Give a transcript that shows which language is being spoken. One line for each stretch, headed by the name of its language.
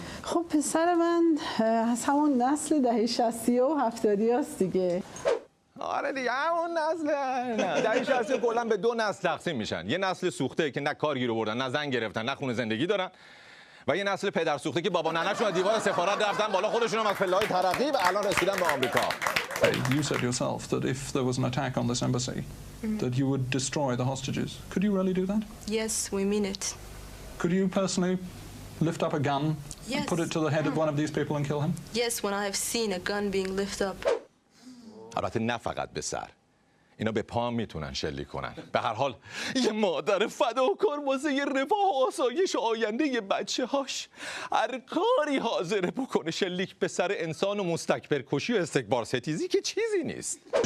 Persian: خب پسر من از همون نسل دهه 60 و 70 هست دیگه. آره دیگه همون نسل. نه دهه 60 کلا به 2 نسل تقسیم میشن. یه نسل سوخته که نه کار گیر آوردن، نه زن گرفتن، نه خونه زندگی دارن، و یه نسل پدر سوخته که بابا ننه‌شون از دیوار سفارت رفتن بالا، خودشون هم از پله‌های ترقی و الان رسیدن به آمریکا.
English: You said yourself that if there was an attack on this embassy, that you would destroy the hostages. Could you really do that? Yes, we mean it. Could you personally lift up a gun, Yes. put it to the head of one of these people and kill him? Yes, when I have seen a gun being lifted up.
Persian: البته نه فقط به سر، اینا به پا میتونن شلیک کنن. به هر حال یه مادر فداکار واسه یه رفاه و آسایش آینده یه بچه هاش هر کاری حاضره بکنه. شلیک به سر انسان و مستکبر کشی و استکبار ستیزی که چیزی نیست.